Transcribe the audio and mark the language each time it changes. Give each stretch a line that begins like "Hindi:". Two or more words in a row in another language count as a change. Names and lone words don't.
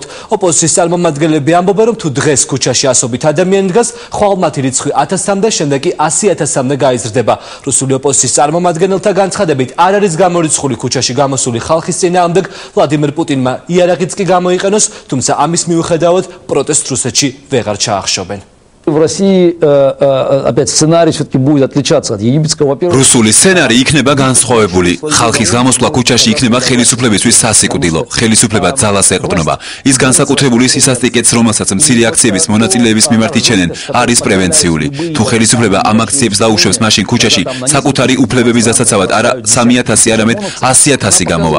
Georgian: ოპოზიციის წარმომადგენლები ამბობენ, რომ თუ დღეს ქუჩაში 100-ობით ადამიანი დგას, ხვალ მათი რიცხვი 1000-მდე, შემდეგ კი 100,000-მდე გაიზრდება. რუსული ოპოზიციის წარმომადგენელთა განცხადებით არ არის გამორიცხული ქუჩაში გამოსული ხალხის წინააღმდეგ. ვლადიმერ პუტინმა იარაღიც კი გამოიყენოს, თუმცა ამის მიუხედავად პროტესტს რუსეთში ვეღარ ჩაახშობენ.
Russian: В России опять сценарий все-таки будет отличаться от египетского.
Georgian: Რუსული სცენარი იქნება განსხვავებული. ხალხის გამოსვლა ქუჩაში იქნება ხელისუფლებისთვის სასიკვდილო. ხელისუფლება ძალას ეყრდნობა. ის განსაკუთრებული სისასტიკეც, რომელსაც მცირე აქციების მონაწილეების მიმართ იჩენენ, არის პრევენციული. თუ ხელისუფლება ამ აქციებს დაუშვებს, მაშინ ქუჩაში საკუთარი უფლებების დასაცავად არა 3,000, არამედ 100,000 გამოვა.